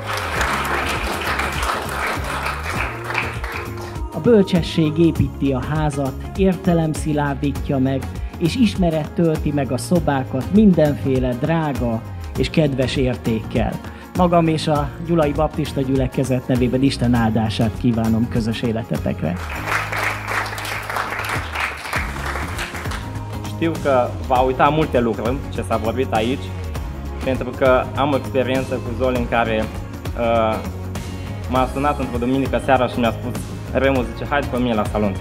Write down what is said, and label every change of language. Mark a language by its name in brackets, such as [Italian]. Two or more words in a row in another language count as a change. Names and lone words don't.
[Hungarian] A bölcsesség építi a házat, értelem szilárdítja meg, és ismeret tölti meg a szobákat mindenféle drága és kedves értékkel. Magam és a Gyulai Baptista Gyülekezet nevében Isten áldását kívánom közös életetekre. [Romanian] Știu că va uita multe lucruri ce s-a vorbit aici, pentru că am o experiență cu Zoli în care m-a sunat într-o duminică seara și mi-a spus: Remu, zice, hai după mine la Salonta.